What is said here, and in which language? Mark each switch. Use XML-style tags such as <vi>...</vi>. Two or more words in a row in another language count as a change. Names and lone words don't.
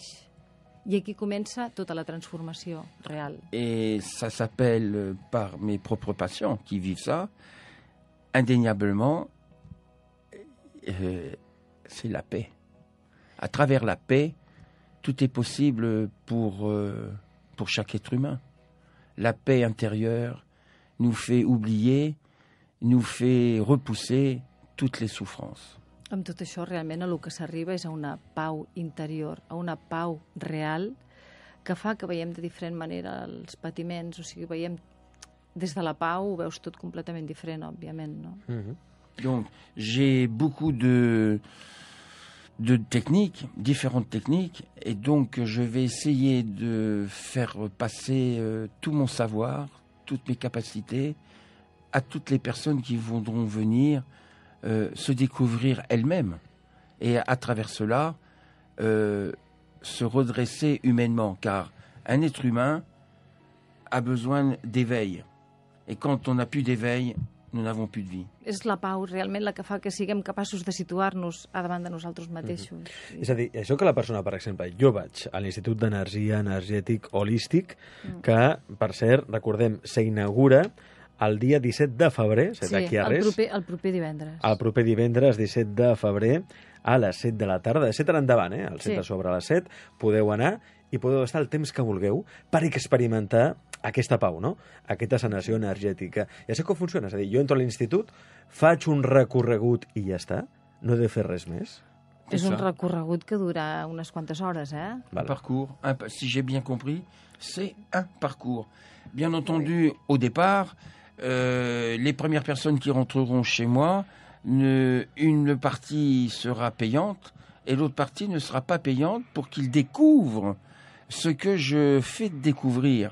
<ca>I aquí comença tota la transformació real.</ca> <fr>Et ça s'appelle, par mes propres patients qui vivent ça, indéniablement, c'est la paix. À travers la paix, tout est possible pour chaque être humain. La paix intérieure nous fait oublier, nous fait repousser toutes les souffrances.</fr> <ca>Amb tot això, realment, a lo que s'arriba és a una pau interior, a una pau real, que fa que veiem de diferent manera els patiments, o sigui, veiem des de la pau, ho veus tot completament diferent, òbviament, no?</ca> <fr>Donc, j'ai beaucoup de techniques, différentes techniques, et donc je vais essayer de faire passer tout mon savoir, toutes mes capacités, à toutes les personnes qui voudront venir se découvrir elles-mêmes, et à travers cela, se redresser humainement, car un être humain a besoin d'éveil, et quand on n'a plus d'éveil, nous n'avons plus de vie.</fr> <ca>És la pau realment la que fa que siguem capaços de situar-nos a davant de nosaltres mateixos. És a dir, això que la persona, per exemple, jo vaig a l'Institut d'Energia Energètic Holístic, que, per cert, recordem, s'inaugura el dia 17 de febrer, d'aquí a res. El proper divendres. El proper divendres, 17 de febrer, a les 7 de la tarda, de 7 en endavant, el centre sobre les 7, podeu anar i podeu estar el temps que vulgueu per experimentar aquesta pau, no? Aquesta sanació energètica. I això com funciona? És a dir, jo entro a l'institut, faig un recorregut i ja està? No he de fer res més? És un recorregut que dura unes quantes hores,</ca> <fr>Un parcours, si j'ai bien compris, c'est un parcours. Bien entendu, au départ, les premières personnes qui rentreront chez moi, une partie sera payante et l'autre partie ne sera pas payante pour qu'ils découvrent ce que je fais découvrir.</fr>